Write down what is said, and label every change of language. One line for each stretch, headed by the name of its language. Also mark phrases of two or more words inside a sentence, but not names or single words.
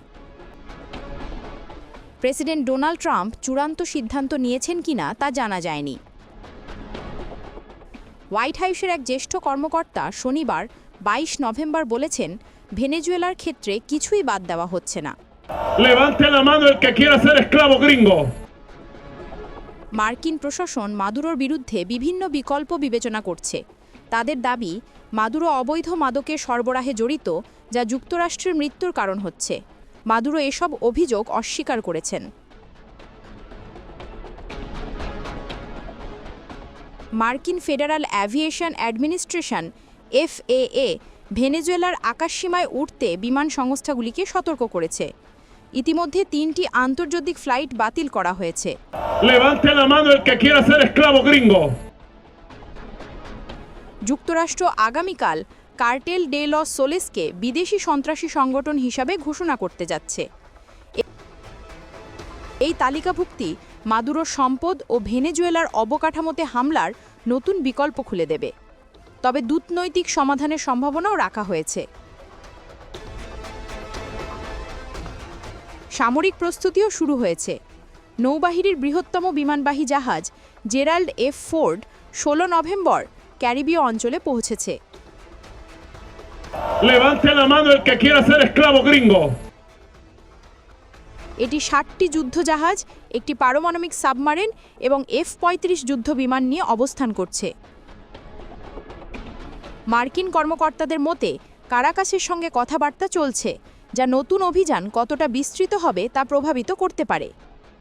Bangla: প্রেসিডেন্ট ডোনাল্ড ট্রাম্প চূড়ান্ত সিদ্ধান্ত নিয়েছেন কিনা তা জানা যায়নি। হোয়াইট হাউসের এক জ্যেষ্ঠ কর্মকর্তা শনিবার 22 নভেম্বর বলেছেন, ভেনেজুয়েলার ক্ষেত্রে কিছুই বাদ দেওয়া হচ্ছে না।
Spanish: Levante la mano el que quiera ser esclavo gringo.
Bangla: মার্কিন প্রশাসন মাদুরোর বিরুদ্ধে বিভিন্ন বিকল্প বিবেচনা করছে। তাদের দাবি, মাদুরো অবৈধ মাদকের সরবরাহে জড়িত, যা যুক্তরাষ্ট্রের মৃত্যুর কারণ হচ্ছে। মাদুরো এসব অভিযোগ অস্বীকার করেছেন। মার্কিন ফেডারাল অ্যাভিয়েশন অ্যাডমিনিস্ট্রেশন FAA ভেনেজুয়েলার আকাশসীমায় উঠতে বিমান সংস্থাগুলিকে সতর্ক করেছে। ইতিমধ্যে 3টি আন্তর্জাতিক ফ্লাইট বাতিল করা হয়েছে।
Spanish: Levante la mano el que quiera ser esclavo gringo.
Bangla: যুক্তরাষ্ট্র আগামীকাল কার্টেল ডে লস সোলেসকে বিদেশি সন্ত্রাসী সংগঠন হিসাবে ঘোষণা করতে যাচ্ছে। এই তালিকাভুক্তি মাদুরোর সম্পদ ও ভেনেজুয়েলার অবকাঠামোতে হামলার নতুন বিকল্প খুলে দেবে। তবে কূটনৈতিক সমাধানের সম্ভাবনাও রাখা হয়েছে। সামরিক প্রস্তুতিও শুরু হয়েছে। নৌবাহিনীর বৃহত্তম বিমানবাহী জাহাজ জেরাল্ড এফ ফোর্ড 16 নভেম্বর ক্যারিবীয় অঞ্চলে পৌঁছেছে।
Spanish: Levante la mano el que quiera ser esclavo gringo.
Bangla: এটি 60টি যুদ্ধজাহাজ, একটি পারমাণবিক সাবমারিন এবং F-35 যুদ্ধ বিমান নিয়ে অবস্থান করছে। মার্কিন কর্মকর্তাদের মতে কারাকাসের সঙ্গে কথাবার্তা চলছে, যা নতুন অভিযান কতটা বিস্তৃত হবে তা প্রভাবিত করতে পারে।